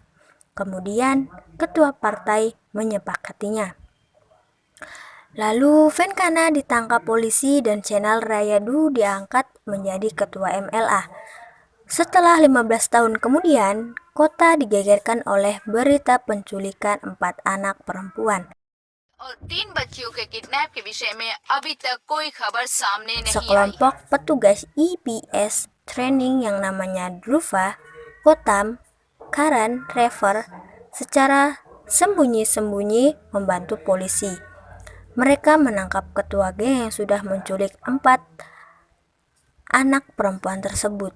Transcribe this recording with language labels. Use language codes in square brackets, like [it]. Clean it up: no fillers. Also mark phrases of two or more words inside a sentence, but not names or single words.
[id] Kemudian ketua partai menyepakatinya. Lalu Venkana ditangkap polisi dan Cengal Rayadu diangkat menjadi ketua MLA. Setelah 15 tahun kemudian, kota digegerkan oleh berita penculikan 4 anak perempuan. [hi] और 3 बच्चियों के किडनैप के विषय में अभी तक कोई खबर सामने नहीं आई। [id] Sekelompok petugas EPS training yang namanya Dhruva, Gautam, Karan, Trevor secara sembunyi-sembunyi membantu polisi. Mereka menangkap ketua geng yang sudah menculik 4 anak perempuan tersebut.